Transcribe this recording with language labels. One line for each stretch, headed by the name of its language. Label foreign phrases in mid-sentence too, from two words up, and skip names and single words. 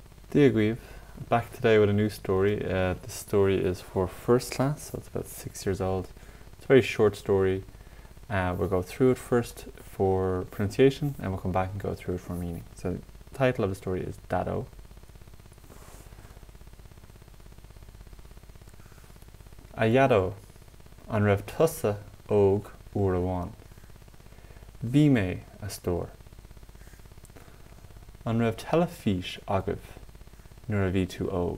Irish: Daideo,
English: back today with a new story. This story is for first class, so it's about 6 years old. It's a very short story. We'll go through it first for pronunciation and we'll come back and go through it for meaning. So the title of the story is Daideo.
Irish: Ayado an raibh tusa óg uair amháin. Bhí mé a stór. An raibh telefís agaibh nuair a bhí tú óg.